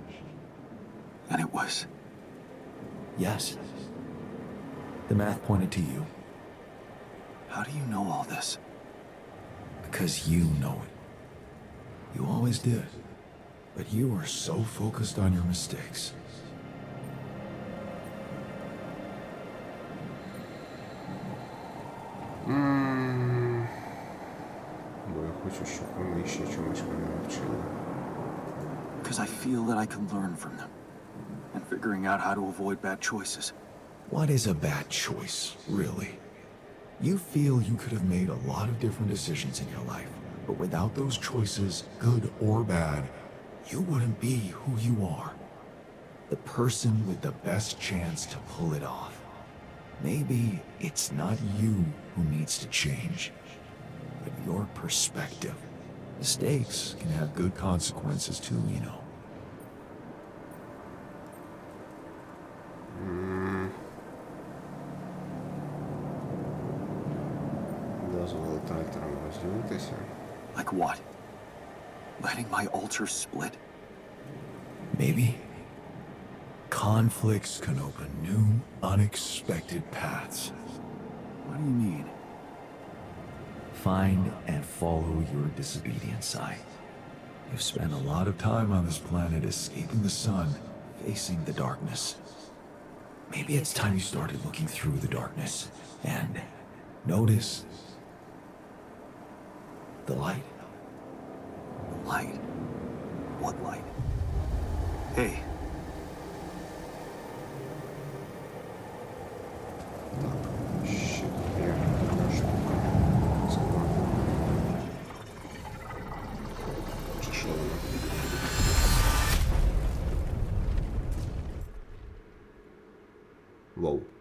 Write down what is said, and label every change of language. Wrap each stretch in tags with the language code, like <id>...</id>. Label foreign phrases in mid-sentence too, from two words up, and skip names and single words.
<en>And it was. Yes. The math pointed to you. How do you know all this? Because you know it. You always did. But you were so focused on your mistakes.</en> <uk>Бо я хочу, щоб вони ще чомусь мене навчили.</uk> <en>Because I feel that I can learn from them. And figuring out how to avoid bad choices. What is a bad choice, really? You feel you could have made a lot of different decisions in your life, but without those choices, good or bad, you wouldn't be who you are. The person with the best chance to pull it off. Maybe it's not you who needs to change, but your perspective. Mistakes can have good consequences too, you know.</en> <uk>Дозволити альтерам розділитися.</uk> <en>Like what? Letting my altar split? Maybe. Conflicts can open new, unexpected paths. What do you mean? Find and follow your disobedient side. You've spent a lot of time on this planet escaping the sun, facing the darkness. Maybe it's time you started looking through the darkness and notice the light. Light? What light? Hey,</en> <uk>Так, ще тут є така штука. Закон. Чи що воно? Воу.</uk>